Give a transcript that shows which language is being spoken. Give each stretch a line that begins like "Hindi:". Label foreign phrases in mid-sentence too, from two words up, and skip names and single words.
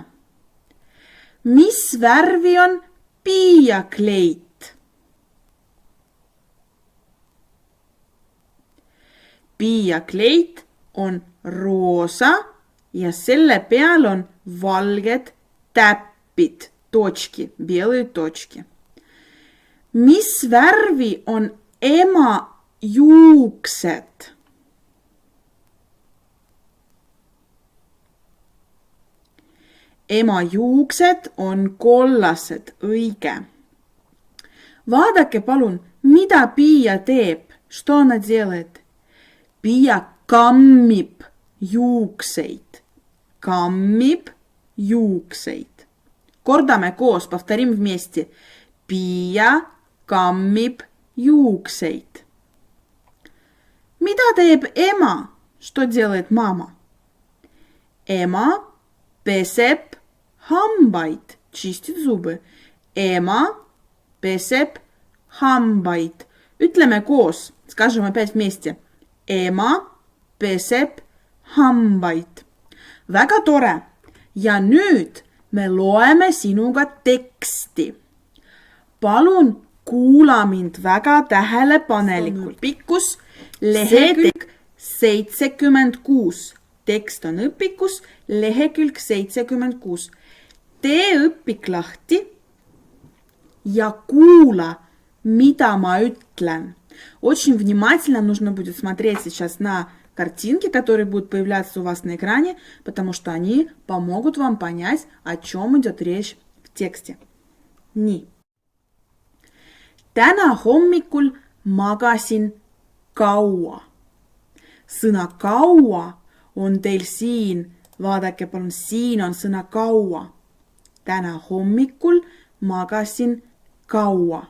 Estonian: Mis värvi on Piia kleit? Piia kleit on roosa ja selle peal on valged täppid,
Russian: точки, белые точки.
Estonian: Mis värvi on ema juuksed? Ema juuksed on kollased, õige. Vaadake palun, mida Piia teeb?
Russian: Что она делает?
Estonian: Piia kammib juukseid. Kammib juukseid. Kordame koos,
Russian: повторим вместе.
Estonian: Piia kammib juukseid. Mida teeb ema?
Russian: Что делает мама?
Estonian: Ema peseb hambaid,
Russian: чистит зубы.
Estonian: Ema peseb hambaid. Ütleme koos,
Russian: скажем опять вместе.
Estonian: Ema peseb hambaid. Väga tore. Ja nüüd me loeme sinuga teksti. Palun kuula mind väga tähelepanelikult. Pikkus lehekülg 76. Tekst on õpikus lehekülg 76. Tee õpik lahti ja kuula, mida ma ütlen.
Russian: Очень внимательно нужно будет смотреть сейчас на картинки, которые будут появляться у вас на экране, потому что они помогут вам понять, о чем идет речь в тексте.
Estonian: Nii. Täna hommikul magasin kaua. Sõna kaua on teil siin. Vaadake palun, siin on sõna kaua. Täna hommikul magasin kaua.